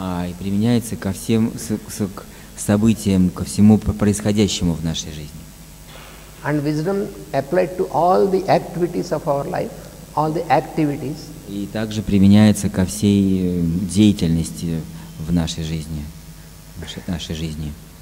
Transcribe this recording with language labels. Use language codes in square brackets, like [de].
[ru] И применяется ко всем событиям, ко всему происходящему в нашей жизни. [en] And wisdom applied to all the activities of our life, all the activities. [ru] И также применяется ко всей деятельности в нашей жизни, нашей жизни.